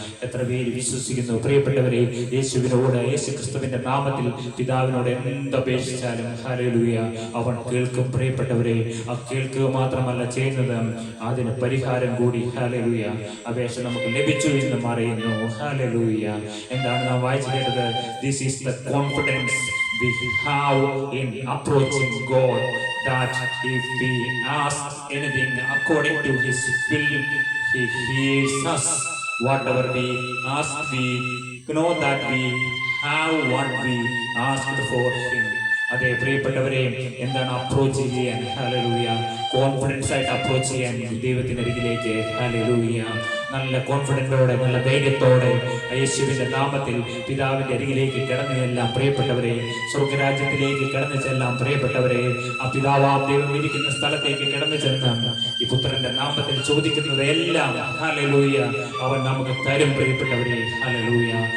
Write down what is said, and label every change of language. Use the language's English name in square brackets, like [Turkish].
[Malayalam] എത്ര പേര് വിശ്വസിക്കുന്നു പ്രിയപ്പെട്ടവരെ? യേശുവിനോട്, യേശു ക്രിസ്തുവിന്റെ നാമത്തിൽ പിതാവിനോട് എന്തപേക്ഷിച്ചാലും ഹല്ലേലൂയ അവൻ കേൾക്കും. പ്രിയപ്പെട്ടവരെ, ആ കേൾക്കുക മാത്രമല്ല ചെയ്യുന്നത്, അതിന് പരിഹാരം കൂടി, ഹല്ലേലൂയ. അപേക്ഷ നമുക്ക് ലഭിച്ചു എന്നും അറിയുന്നു, ഹല്ലേലൂയ. എന്താണ് നാം വായിച്ചു കേട്ടത്? [English] This is the confidence we have in approaching God, that if we ask anything according to His will, He hears us. Whatever we ask, we know that we have what we asked for Him. [Malayalam] അതെ പ്രിയപ്പെട്ടവരെ, എന്താണ് approach ചെയ്യാൻ? Hallelujah. Confidence ആയിട്ട് approach ചെയ്യാൻ ദൈവത്തിന്റെ അരികിലേക്ക്, hallelujah. നല്ല കോൺഫിഡൻറ്റോടെ, നല്ല ധൈര്യത്തോടെ യേശുവിൻ്റെ നാമത്തിൽ പിതാവിൻ്റെ അരികിലേക്ക് കിടന്നു ചെല്ലാം പ്രിയപ്പെട്ടവരെ. സ്വർഗരാജ്യത്തിലേക്ക് കിടന്നു ചെല്ലാം പ്രിയപ്പെട്ടവരെ. ആ പിതാവാം ദൈവം ഇരിക്കുന്ന സ്ഥലത്തേക്ക് കിടന്നു ചെന്ന് ഈ പുത്രന്റെ നാമത്തിൽ ചോദിക്കുന്നത് എല്ലാം ഹല്ലേലൂയ അവൻ നമുക്ക് തരും പ്രിയപ്പെട്ടവരെ. ഹല്ലേലൂയ.